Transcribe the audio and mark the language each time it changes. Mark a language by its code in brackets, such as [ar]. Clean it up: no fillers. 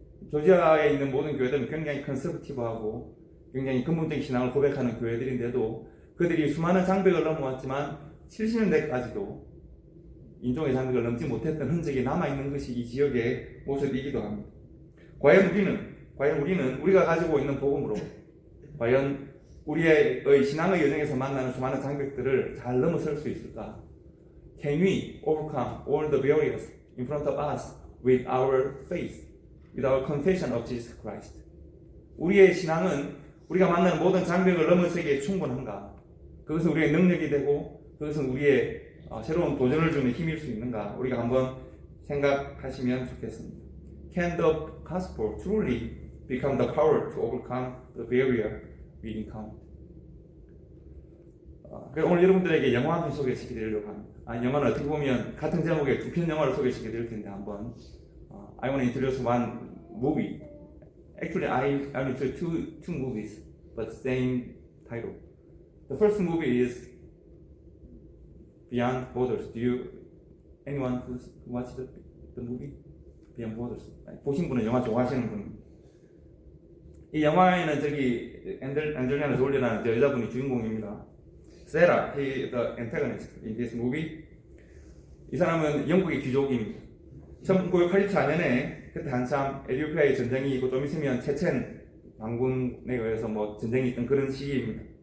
[ko] 조지아에 있는 모든 교회들은 굉장히 컨서버티브하고 굉장히 근본적인 신앙을 고백하는 교회들인데도 그들이 수많은 장벽을 넘어왔지만 70년대까지도 인종의 장벽을 넘지 못했던 흔적이 남아있는 것이 이 지역의 모습이기도 합니다. 과연 우리는 우리가 가지고 있는 복음으로 과연 우리의 신앙의 여정에서 만나는 수많은 장벽들을 잘 넘어설 수 있을까? [en] Can we overcome all the barriers in front of us with our faith, with our confession of Jesus Christ? [ko] 우리의 신앙은 우리가 만나는 모든 장벽을 넘어서기에 충분한가? 그것은 우리의 능력이 되고 그것은 우리의 새로운 도전을 주는 힘일 수 있는가? 우리가 한번 생각하시면 좋겠습니다. [en] Can the gospel truly become the power to overcome the barrier we encounter? [ko] 오늘 여러분들에게 영화 한 편 소개시켜 드리려고 합니다. 영화는 어떻게 보면 같은 제목의 두 편 영화를 소개시켜 드릴 텐데 한번 [en] I want to introduce one movie. Actually, I introduce two movies, but same title. The first movie is Beyond Borders. Anyone who watched the movie? Beyond Borders. [ko] 보신 분은 영화 좋아하시는 분. 이 영화에는 안젤리나 졸리라는 저 여자분이 주인공입니다. [en] Sarah, he the antagonist in this movie. [ko] 이 사람은 영국의 귀족입니다. 1984년에 그때 한참 에티오피아의 전쟁이 있고 좀 있으면 체첸 반군에 의해서 뭐 전쟁이 있던 그런 시기입니다.